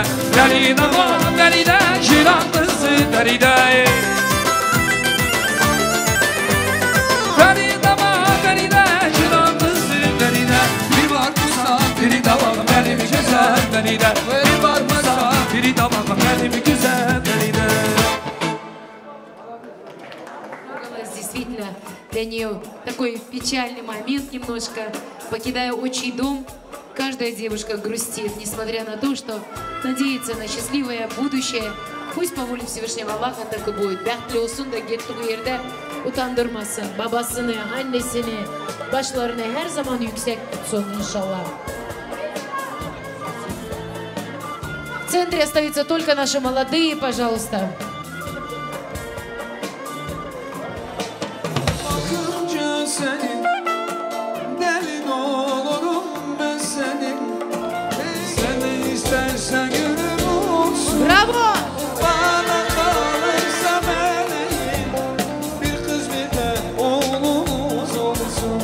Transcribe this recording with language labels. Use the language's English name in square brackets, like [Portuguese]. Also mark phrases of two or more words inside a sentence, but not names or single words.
[Turkish] Feride var, Feride, Şiran kızı Feride. Feride var, Feride, Şiran kızı Feride. Bir var Feride var benim güzel Feride. Bir var Feride var benim güzel Feride. [Russian] Действительно, для нее такой печальный момент немножко. Покидая отчий дом, каждая девушка грустит, несмотря на то, что надеется на счастливое будущее. Пусть по воле Всевышнего Аллаха так и будет. [Turkish] Бәхтлі olsun da gittiği yerde utandırmasın. Babasını, annesini, başlarını her zaman yüksek tutsun inşallah. [Russian] В центре остаются только наши молодые, пожалуйста. [Turkish] Bakınca senin delin olurum ben senin. Sen de istersen gönlüm olsun. Bravo! Bana kalırsa meleğim, bir kız bir de oğlumuz olsun.